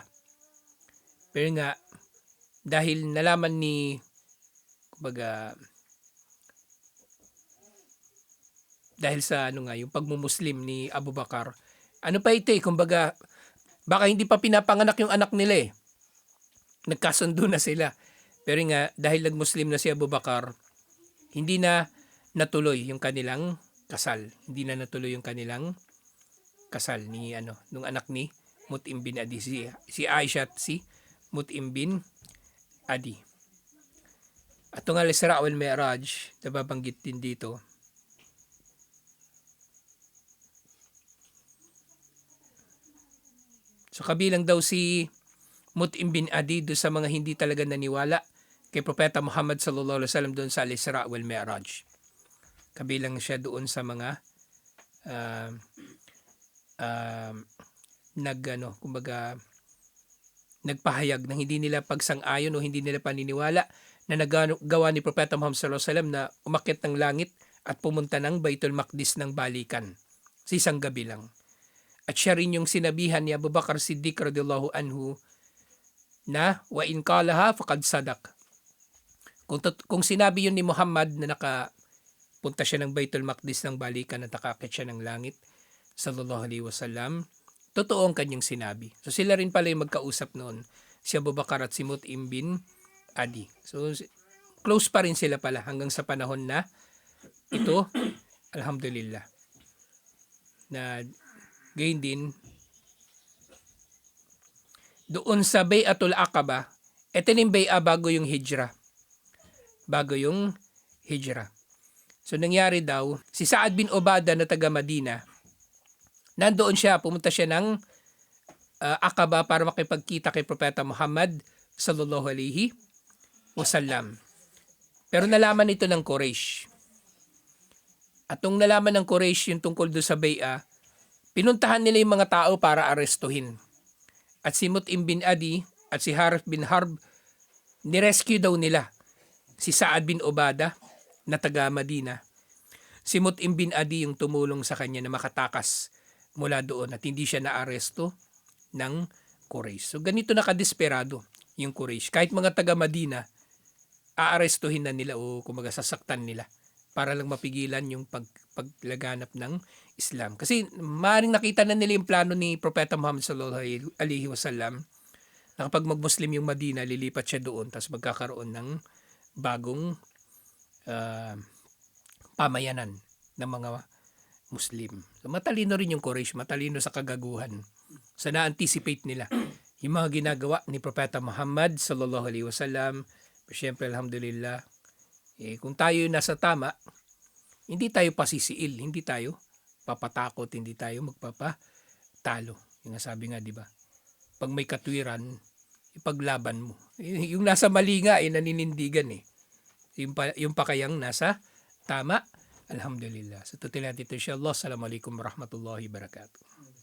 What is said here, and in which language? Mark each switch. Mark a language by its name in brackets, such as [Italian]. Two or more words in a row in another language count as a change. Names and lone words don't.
[Filipino] Pero nga, dahil nalaman ni, dahil sa yung pagmumuslim ni Abu Bakar, ano pa ito kumbaga, baka hindi pa pinapanganak yung anak nila Nagkasundo na sila. Pero nga, dahil nagmuslim na si Abu Bakar, hindi na natuloy yung kanilang kasal. Hindi na natuloy yung kanilang kasal ni nung anak ni Mut'im bin Adi, si Aisha at si Mut'im bin Adi. At itong al-Isra wal Mi'raj, nababanggit din dito. So kabilang daw si Mut'im bin Adi do sa mga hindi talaga naniwala kay Propeta Muhammad [Arabic] صلى الله عليه وسلم [Filipino] doon sa al-Isra wal Mi'raj. Kabilang siya doon sa mga nagpahayag na hindi nila pagsang-ayon o hindi nila paniniwala na nagawa ni Propeta Muhammad [Arabic] صلى الله عليه وسلم [Filipino] na umakyat ng langit at pumunta ng Baitul Maqdis ng balikan sa isang gabi lang. At siya rin yung sinabihan ni Abu Bakar Siddiq [Arabic] رضي الله عنه [Filipino] na [Arabic] وإن قالها فقد صدق. [Filipino] Kung sinabi yun ni Muhammad na punta siya ng Baitul Maqdis ng balikan at nakakit siya ng langit [Arabic] صلى الله عليه وسلم, [Filipino] totoo ang kanyang sinabi. So sila rin pala yung magkausap noon, si Abu Bakar at si Mut'im bin Adi. So close pa rin sila pala hanggang sa panahon na ito, alhamdulillah. Na gayon din doon sa Bay'atul Aqaba, ito yung Bay'a bago yung Hijra. So nangyari daw, si Sa'ad bin Ubadah na taga Madina, nandoon siya, pumunta siya ng Aqaba para makipagkita kay Propeta Muhammad [Arabic] صلى الله عليه وسلم. [Filipino] Pero nalaman ito ng Quraysh. At nung nalaman ng Quraysh yung tungkol doon sa Bay'a, pinuntahan nila yung mga tao para arestuhin. At si Mut'im bin Adi at si Harith bin Harb, nirescue daw nila si Sa'ad bin Ubadah na taga Madina. Si Mut'im bin Adi yung tumulong sa kanya na makatakas mula doon at hindi siya naaresto ng Quraysh. So ganito nakadesperado yung Quraysh. Kahit mga taga Madina, aarestuhin na nila o kumbaga sasaktan nila para lang mapigilan yung paglaganap ng Islam. Kasi maaaring nakita na nila yung plano ni Propeta Muhammad [Arabic] صلى الله عليه وسلم [Filipino] na kapag mag-Muslim yung Madina, lilipat siya doon tapos magkakaroon ng bagong pamayanan ng mga Muslim. So, matalino rin yung Quraysh, matalino sa kagaguhan. So na-anticipate nila yung mga ginagawa ni Propeta Muhammad [Arabic] صلى الله عليه وسلم [Filipino] Siyempre, alhamdulillah, kung tayo nasa tama, hindi tayo pasisiil, hindi tayo papatakot, hindi tayo magpapatalo. Yung nasabi nga, di ba? Pag may katwiran, ipaglaban mo. Yung nasa mali nga, naninindigan eh. Yung pa kayang nasa tama, alhamdulillah. Sa tutil natin ito, insyaAllah. [Arabic] السلام عليكم ورحمة الله وبركاته.